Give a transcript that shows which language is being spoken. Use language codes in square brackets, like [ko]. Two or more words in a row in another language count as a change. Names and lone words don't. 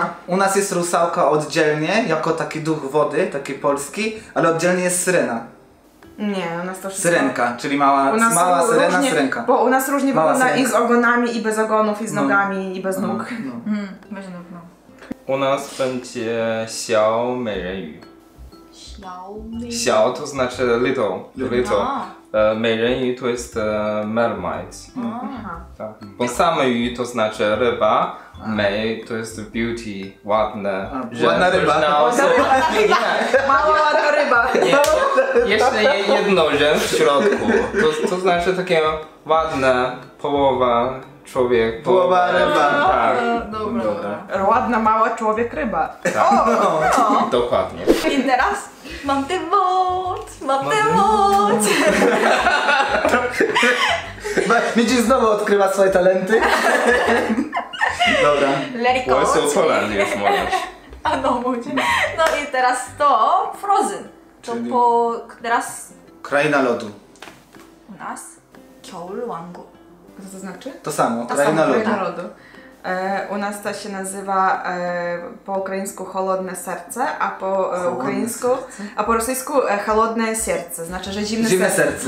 [pl] No, u nas jest rusałka oddzielnie, jako taki duch wody, taki polski, ale oddzielnie jest syrena. Nie, u nas to wszystko. Syrenka, czyli mała, U nas mała są syrena, różnie, syrenka. Bo u nas różnie Mała wygląda i z syrenka. ogonami, i bez ogonów, i z No. nogami, i bez nóg. No. Może no. U nas będzie 小美人鱼. 小 to znaczy little. 美人鱼 to jest mermaid. Aha. Tak. Bo same yu to znaczy ryba, mei to jest beauty, ładne. ładna ryba. Mała ładna ryba. Jeszcze jedno rzęs w środku. To znaczy takie ładne, połowa człowiek, Połowa ryba. Tak, Dobra. Ładna, mała człowiek ryba. No. dokładnie. I teraz mam tę moc, mam tę moc. Widzisz, znowu odkrywa swoje talenty. Dobra. Let it go. Łysą czyli- Poland jest możesz. A no, mówię. No i teraz to Frozen. To Czyli- teraz Kraina lodu. u nas 겨울 왕국. Co to znaczy? To samo, To kraina samo, lodu. Kraina lodu. U nas to się nazywa po ukraińsku Холодне serce, a po ukraińsku, a po rosyjsku Холодне serce, znaczy, że zimne serce.